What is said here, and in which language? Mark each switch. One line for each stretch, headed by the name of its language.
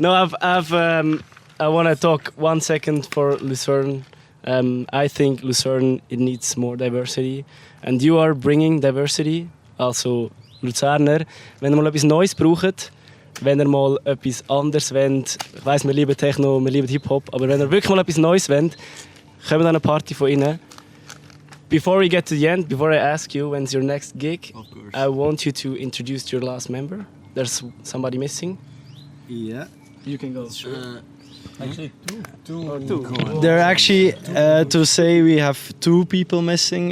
English: No, I want to talk 1 second for Lucerne. I think Lucerne, it needs more diversity. And you are bringing diversity.
German: Also, Luzerner, wenn ihr mal etwas Neues braucht, wenn ihr mal etwas anderes wollt, ich weiss, wir lieben Techno, wir lieben Hip-Hop, aber wenn ihr wirklich mal etwas Neues wollt, kommt an eine Party von innen.
English: Before we get to the end, before I ask you when's your next gig, I want you to introduce your last member. There's somebody missing. Yeah. You can go. Sure. Actually, two. There are actually, to say we have two people missing.